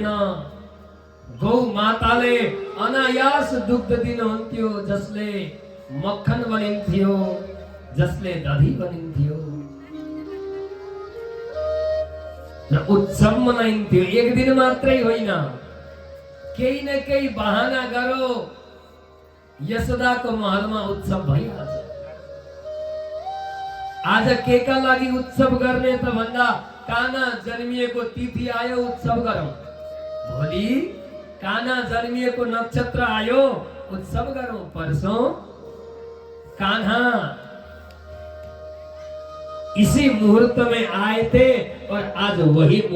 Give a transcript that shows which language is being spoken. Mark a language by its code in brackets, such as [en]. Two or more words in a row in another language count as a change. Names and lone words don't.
[ne] गौ माताले अनायास दुग्ध दिनुहुन्थ्यो, जसले मक्खन बनिन्थ्यो, जसले दही बनिन्थ्यो र उत्सव मनाइन्थ्यो। एक दिन मात्रै होइन, केही न केही बहाना गरो यशोदाको महलमा उत्सव भइहाल्छ। आज के का लागी उत्सव करने तो भन्दा काना जन्मिएको तिथि आयो उत्सव गरौं। भोलि काना जन्मिएको नक्षत्र आयो उत्सव गरौं। [hi] परसों कान्हा इसी मुहूर्त में आए थे और आज वही मुहूर्त